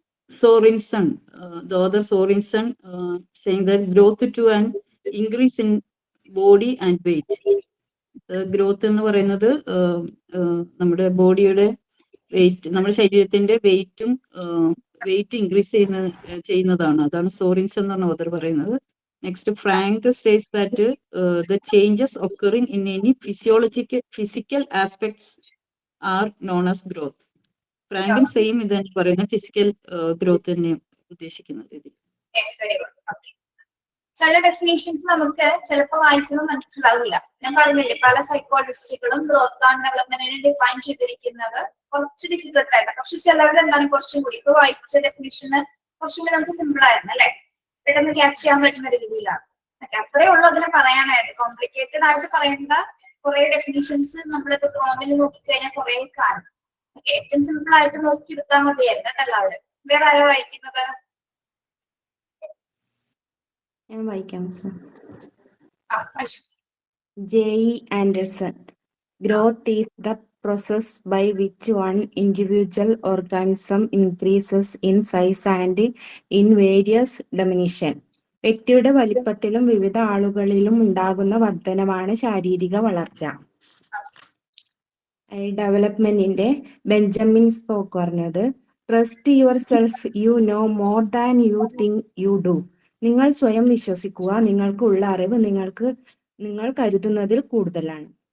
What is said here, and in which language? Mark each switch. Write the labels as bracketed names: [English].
[English] Sorensen, the author Sorensen, saying that growth to an increase in body and weight. [Malayalam] Growth എന്ന് പറയുന്നത് നമ്മുടെ ബോഡിയുടെ wait, നമ്മുടെ ശരീരത്തിന്റെ വെയിറ്റും ഇൻക്രീസ് ചെയ്യുന്നതാണ്. അതാണ് സോറിൻസൺ എന്ന് പറഞ്ഞ ഓതർ പറയുന്നത്. [English] Next Frank states that the changes occurring in any physical aspects are known as growth. [Malayalam] ഫ്രാങ്കും same ഇത് പറയുന്ന ഫിസിക്കൽ ഗ്രോത്ത് തന്നെ ഉദ്ദേശിക്കുന്നത് ഇതിൽ. ചില ഡെഫിനേഷൻസ് നമുക്ക് ചിലപ്പോൾ വായിക്കുമ്പോൾ മനസ്സിലാവില്ല. ഞാൻ പറഞ്ഞില്ലേ, പല സൈക്കോളജിസ്റ്റുകളും ഗ്രോത്ത് ആൻഡ് ഡെവലപ്മെന്റിനെ ഡിഫൈൻ ചെയ്തിരിക്കുന്നത് കുറച്ച് ഡിഫിക്കൽട്ട് ആയിട്ട്. പക്ഷെ ചിലവരുടെ എന്താണ് കുറച്ചും കൂടി ഇപ്പൊ വായിച്ച ഡെഫിനേഷന് കുറച്ചും കൂടി നമുക്ക് സിമ്പിൾ ആയിരുന്നു അല്ലെ, പെട്ടെന്ന് ക്യാച്ച് ചെയ്യാൻ പറ്റുന്ന രീതിയിലാണ്. അത്രേ ഉള്ളൂ അതിനെ പറയാനായിട്ട്. കോംപ്ലിക്കേറ്റഡ് ആയിട്ട് പറയേണ്ട കുറെ ഡെഫിനേഷൻസ് നമ്മളിപ്പോ ക്രോമിൽ നോക്കിക്കഴിഞ്ഞാൽ കുറെ കാണും. ഏറ്റവും സിമ്പിൾ ആയിട്ട് നോക്കി എടുത്താൽ മതിയായിരുന്നു എല്ലാവരും. വേറെ ആരാ വായിക്കുന്നത്? ഞാൻ വായിക്കാം sir. [English] J.E. Anderson. Growth is the process by which one individual organism increases in size and in various dimension. [Malayalam] വ്യക്തിയുടെ വലിപ്പത്തിലും വിവിധ ആളുകളിലും ഉണ്ടാകുന്ന വർധനമാണ് ശാരീരിക വളർച്ച. ഡെവലപ്മെന്റിന്റെ ബെഞ്ചമിൻ സ്പോക്ക് പറഞ്ഞത്, [English] Trust yourself, you know more than you think you do. [Malayalam] നിങ്ങൾ സ്വയം വിശ്വസിക്കുക, നിങ്ങൾക്കുള്ള അറിവ് നിങ്ങൾ കരുതുന്നതിൽ കൂടുതലാണ്.